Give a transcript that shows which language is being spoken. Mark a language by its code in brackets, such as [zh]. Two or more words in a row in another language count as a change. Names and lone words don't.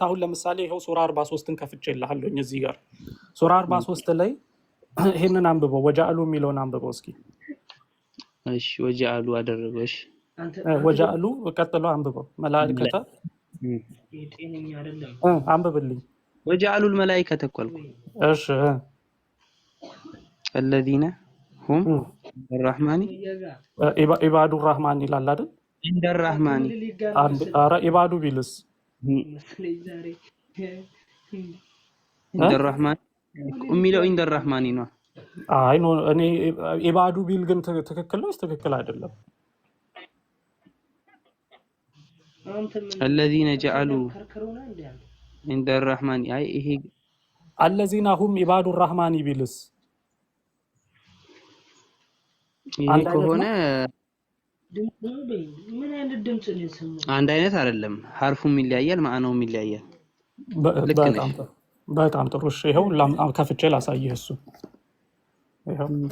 [am] አሁን ለምሳሌ ይሄው ሱራ 43ን ከፍቼልሃለሁ እዚህ ጋር ሱራ 43 ላይ ይሄንን አንብበው፣ ወጃአሉ የሚለውን አንብበው እስኪ። እሺ ወጃአሉ አደረገው። እሺ ወጃአሉ ቀጥለው አንብበው። መላእክተ ጤነኛ አይደለም አንብብልኝ። [ar] وجعلوا الملائكة [am] እኮ አልኩ። እሺ [ar] الذين هم الرحمن عباد الرحمن [am] ይላል አይደል? [ar] عند الرحمن [am] ኧረ ኢባዱ ቢልስ [ar] عند الرحمن የሚለው عند الرحمن ነው። [am] አይ ኖ እኔ ኢባዱ ቢል ግን ትክክል ነው ትክክል አይደለም? [ar] الذين جعلوا عند الرحمن [am] አይ ይሄ [ar] الذين هم عباد الرحمن ቢልስ [am] ይሄ ከሆነ አንድ አይነት አይደለም ሐርፉም ይለያያል ማዕናውም ይለያያል በጣም ጥሩ እሺ ይሄው ከፍቼ ላሳየህ እሱ ይሄው